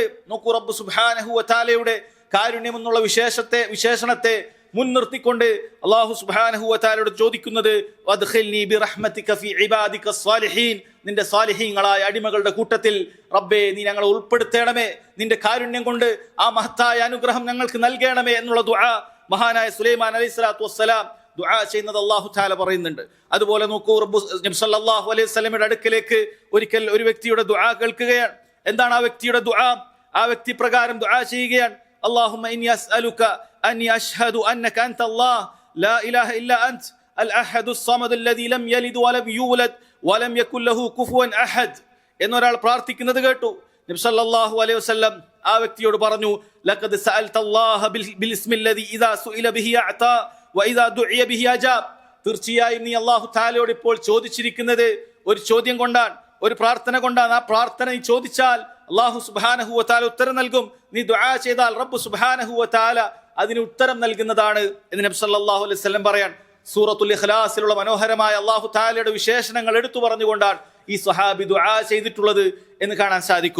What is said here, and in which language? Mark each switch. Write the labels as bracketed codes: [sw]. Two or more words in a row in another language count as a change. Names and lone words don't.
[ml] നോക്കൂ, റബ്ബ് [ar] سبحانه و [ml] തആലയുടെ കാരുണ്യം എന്നുള്ള വിശേഷണത്തെ മുൻനിർത്തിക്കൊണ്ട് അല്ലാഹു [ar] سبحانه و [ml] തആലയോട് ചോദിക്കുന്നത് [ar] وأدخلني برحمتك في عبادك الصالحين, [ml] നിന്റെ സ്വാലിഹീങ്ങളായ അടിമകളുടെ കൂട്ടത്തിൽ റബ്ബേ നീ ഞങ്ങളെ ഉൾപ്പെടുത്തണമേ, നിന്റെ കാരുണ്യം കൊണ്ട് ആ മഹത്തായ അനുഗ്രഹം ഞങ്ങൾക്ക് നൽകണമേ എന്നുള്ള ദുആ മഹാനായ സുലൈമാൻ [ar] عليه الصلاة والسلام [ml] ദുആ ചെയ്യുന്നത് [ar] الله تعالى [ml] പറയുന്നുണ്ട്. അതുപോലെ നോക്കൂ, നബി [ar] صلى الله عليه [ml] വസല്ലമയുടെ അടുക്കലേക്ക് ഒരിക്കൽ ഒരു വ്യക്തിയുടെ ദുആ കേൾക്കുകയാണ്. എന്താണ് ആ വ്യക്തിയുടെ ദുആ? ആ വ്യക്തി പ്രകാരം ദുആ ചെയ്യുകയാണ്, [ar] اللهم إني أسألك أني أشهد أنك أنت الله لا إله إلا أنت الأحد الصمد الذي لم يلد ولم يولد ولم يكن له كفوا أحد [ml] എന്നൊരാൾ പ്രാർത്ഥിക്കുന്നത് കേട്ടു. [ar] نبي صلى الله عليه وسلم [ml] ആ വ്യക്തിയോട് പറഞ്ഞു, [ar] لقد سألت الله بالاسم الذي إذا سئل به أعطى وإذا دعي به أجاب. [ml] തീർച്ചയായും നീ അല്ലാഹു തആലയോട് ഇപ്പോൾ ചോദിച്ചിരിക്കുന്നത് ഒരു ചോദ്യം കൊണ്ടാണ്, ഒരു പ്രാർത്ഥന കൊണ്ടാണ്. ആ പ്രാർത്ഥന നീ ചോദിച്ചാൽ അല്ലാഹു [ar] سبحانه وتعالى [ml] ഉത്തരം നൽകും. നീ ദുആ ചെയ്താൽ റബ്ബ് [ar] سبحانه وتعالى [ml] അതിന് ഉത്തരം നൽകുന്നതാണ് എന്ന് നബി [ar] صلى الله عليه وسلم [ml] പറയാൻ. സൂറത്തുൽ ഇഖ്ലാസിലുള്ള മനോഹരമായ അല്ലാഹു തആലയുടെ വിശേഷണങ്ങൾ എടുത്തു പറഞ്ഞുകൊണ്ടാണ് ഈ സ്വഹാബി ദുആ ചെയ്തിട്ടുള്ളത് എന്ന് കാണാൻ സാധിക്കും.